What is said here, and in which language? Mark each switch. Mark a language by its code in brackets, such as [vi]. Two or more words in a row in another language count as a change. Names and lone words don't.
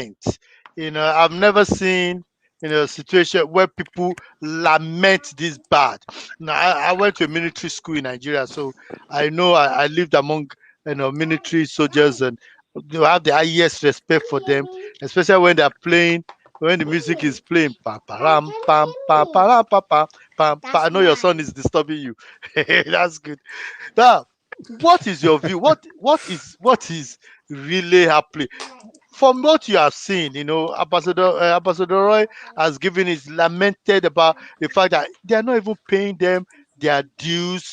[en] You know, I've never seen situation where people lament this bad. Now, I went to a military school in Nigeria, so I know I lived among military soldiers, and you have the highest respect for them, especially when they're playing. When the music is playing, pa pa ram pam pam pa ram pa pam pam pa. I know your son is disturbing you. That's good. Now, what is your view? What is really happening? From what you have seen, Ambassador Roy has given his lamented about the fact that they are not even paying them their dues.